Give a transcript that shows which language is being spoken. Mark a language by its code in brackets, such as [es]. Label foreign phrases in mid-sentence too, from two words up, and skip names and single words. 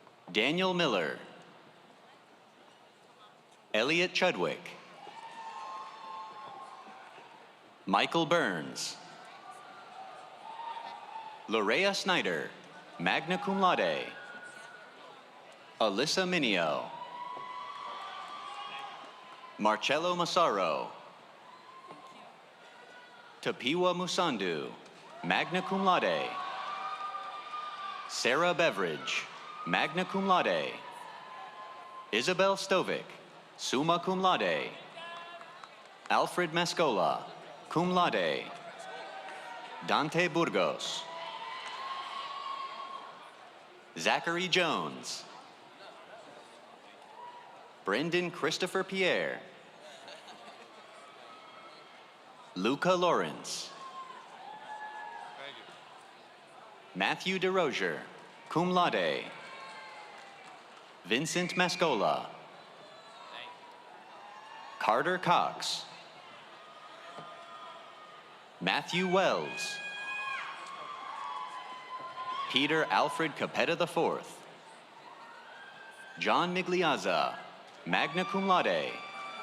[en] Daniel Miller. Elliot Chudwick. Michael Burns. Lorea Snyder, [la] magna cum laude. [en] Alyssa Minio. Marcello Massaro. Tapiwa Musandu, [la] magna cum laude. [en] Sarah Beveridge, [la] magna cum laude. [en] Isabel Stovic, [la] summa cum laude. [en] Alfred Mascola, [la] cum laude. [en] Dante Burgos. Zachary Jones. Brendan Christopher Pierre. Luca Lawrence. Matthew DeRozier, [la] cum laude. [en] Vincent Mascola. Carter Cox. Matthew Wells. Peter Alfred Capetta IV. John Migliazza, [la] magna cum laude.